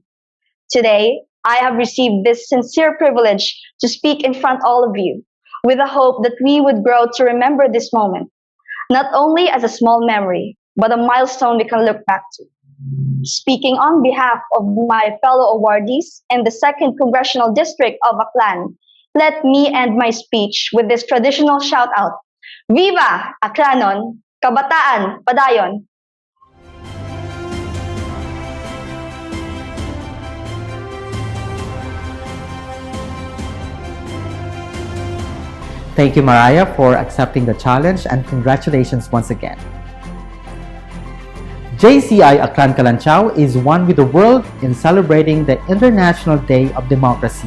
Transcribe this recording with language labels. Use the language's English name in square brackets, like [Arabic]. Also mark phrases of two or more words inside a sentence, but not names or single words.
[English] Today, I have received this sincere privilege to speak in front of all of you, with the hope that we would grow to remember this moment, not only as a small memory, but a milestone we can look back to. Speaking on behalf of my fellow awardees in the 2nd Congressional District of Aklan, let me end my speech with this traditional shout-out. [Aklanon] Viva Aklanon! Kabataan! Padayon! [English] Thank you, Mariah, for accepting the challenge, and congratulations once again. JCI Aklan Kalantiao is one with the world in celebrating the International Day of Democracy.